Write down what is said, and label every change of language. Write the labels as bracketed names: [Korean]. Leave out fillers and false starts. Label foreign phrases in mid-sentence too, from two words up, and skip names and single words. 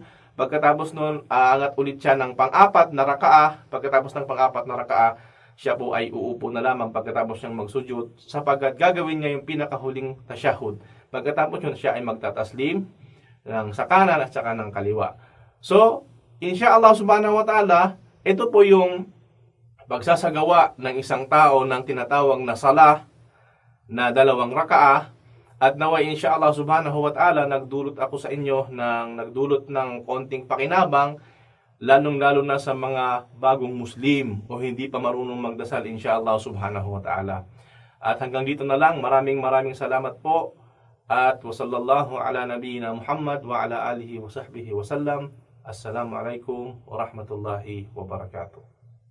[Filipino] Pagkatapos nun, aangat ulit siya ng pang-apat na rakaah. Pagkatapos ng pang-apat na rakaah, siya po ay uupo na lamang pagkatapos niyang magsujud sapagkat gagawin niya yung pinakahuling tasyahud. Pagkatapos yun, siya ay magtataslim ng sa kanan at saka ng kaliwa. [Arabic] So, إن شاء الله سبحانه وتعالى, [Filipino] ito po yung pagsasagawa ng isang tao ng tinatawag na salah na dalawang rakaah. At naway [Arabic] إن شاء الله سبحانه وتعالى [Filipino] nagdulot ako sa inyo ng konting pakinabang, lalong-lalo na sa mga bagong Muslim o hindi pa marunong magdasal [Arabic] إن شاء الله سبحانه وتعالى. [Filipino] At hanggang dito na lang, maraming salamat po. [Arabic] At وصلى الله على نبينا محمد وعلى آله وصحبه وسلم. السلام عليكم ورحمة الله وبركاته.